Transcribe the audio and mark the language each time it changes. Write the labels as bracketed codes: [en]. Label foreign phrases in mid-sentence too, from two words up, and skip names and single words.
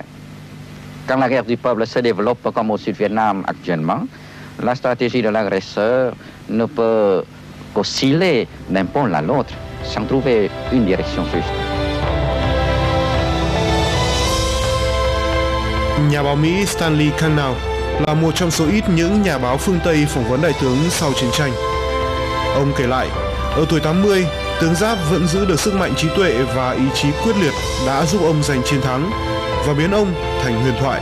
[fr] Quand la guerre du peuple se développe comme au Sud-Vietnam actuellement, la stratégie de l'agresseur ne peut qu'osciller d'un pôle à l'autre, sans trouver une direction juste. [vi] Nhà báo Mỹ Stanley Cannell là một trong số ít những nhà báo phương Tây phỏng vấn đại tướng sau chiến tranh. Ông kể lại, ở tuổi 80, tướng Giáp vẫn giữ được sức mạnh trí tuệ và ý chí quyết liệt đã giúp ông giành chiến thắng và biến ông thành huyền thoại.